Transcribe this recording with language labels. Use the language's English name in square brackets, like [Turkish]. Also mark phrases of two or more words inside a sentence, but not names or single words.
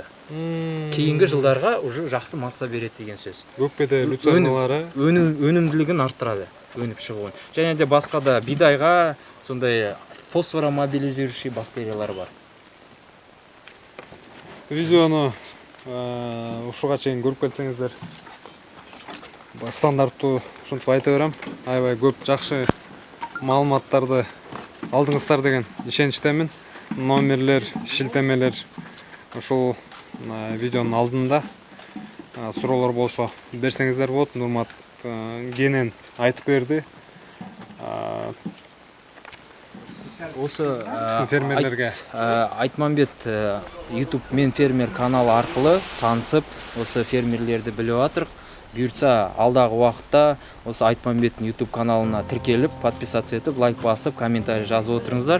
[Kazakh] Кейінгі жылдарға уже жақсы масса береді деген сөз. Өкпеде люцерналары өнімділігін арттырады, өніп шығуын. Және де басқа да бидайға сондай фосфоромобилизирующий бактериялар бар. [Kyrgyz] Видеоны ушуга чейин көрүп келсеңиздер, стандарттуу ушинтип айта берем. Аябай көп жакшы маалыматтарды алдыңыздар деген ишеничтемин. Номерлер, шилтемелер ушул видеонун алдында суроолор болсо берсеңиздер болот. Нурмат кенен айтып берди. [Kazakh] Осы фермерлерге Айтмамбет YouTube мен фермер каналы арқылы танысып, осы фермерлерді біліп жатырық. Бұйыртса алдағы уақытта осы Айтмамбеттің YouTube каналына тіркеліп, подписаться етіп, лайк басып, комментарий жазып отырыңыздар.